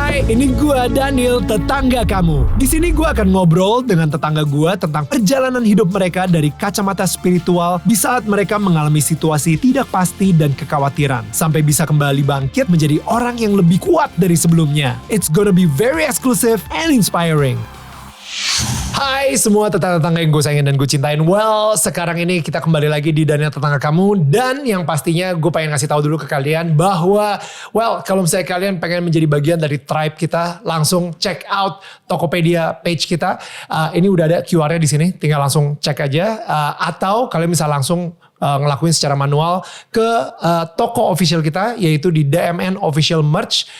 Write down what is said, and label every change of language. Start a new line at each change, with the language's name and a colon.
Indonesian: Ini gue Daniel, tetangga kamu. Di sini gue akan ngobrol dengan tetangga gue tentang perjalanan hidup mereka dari kacamata spiritual di saat mereka mengalami situasi tidak pasti dan kekhawatiran, sampai bisa kembali bangkit menjadi orang yang lebih kuat dari sebelumnya.
English: It's gonna be very exclusive and inspiring.
Indonesian: Hai semua tetangga-tetangga yang gue sayangin dan gue cintain. Well, sekarang ini kita kembali lagi di Daniel Tetangga Kamu. Dan yang pastinya gue pengen ngasih tahu dulu ke kalian bahwa, well, kalau misalnya kalian pengen menjadi bagian dari tribe kita, langsung check out Tokopedia page kita. Ini udah ada QR-nya di sini, tinggal langsung cek aja. Atau kalian bisa langsung ngelakuin secara manual ke toko official kita, yaitu di DMN Official Merch.